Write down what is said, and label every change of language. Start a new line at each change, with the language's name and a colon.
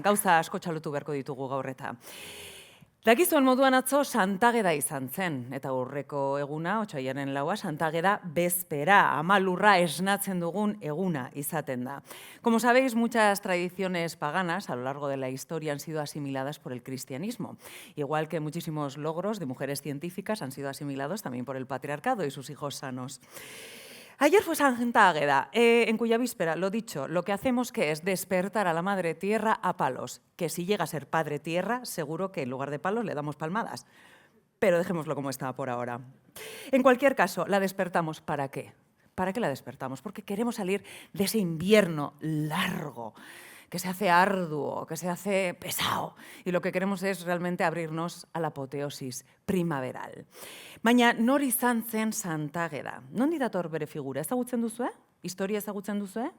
Basque: Gauza asko txalotu beharko ditugu gaur eta. Dakizuen moduan atzo Santageda izan zen, eta aurreko eguna, otsailaren 4, Santageda bezpera, amalurra esnatzen dugun eguna izaten da.
Spanish: Como sabéis, muchas tradiciones paganas a lo largo de la historia han sido asimiladas por el cristianismo, igual que muchísimos logros de mujeres científicas han sido asimilados también por el patriarcado y sus hijos sanos. Ayer fue Santa Águeda, en cuya víspera, lo dicho, lo que hacemos que es despertar a la Madre Tierra a palos, que si llega a ser Padre Tierra, seguro que en lugar de palos le damos palmadas. Pero dejémoslo como está por ahora. En cualquier caso, ¿la despertamos para qué? ¿Para qué la despertamos? Porque queremos salir de ese invierno largo, que se hace arduo, que se hace pesado. Y lo que queremos es realmente abrirnos a la apoteosis primaveral.
Basque: Baina nor izan zen Santa Águeda? Nondi dator bere figura? Ezagutzen duzue? Historia ezagutzen duzue?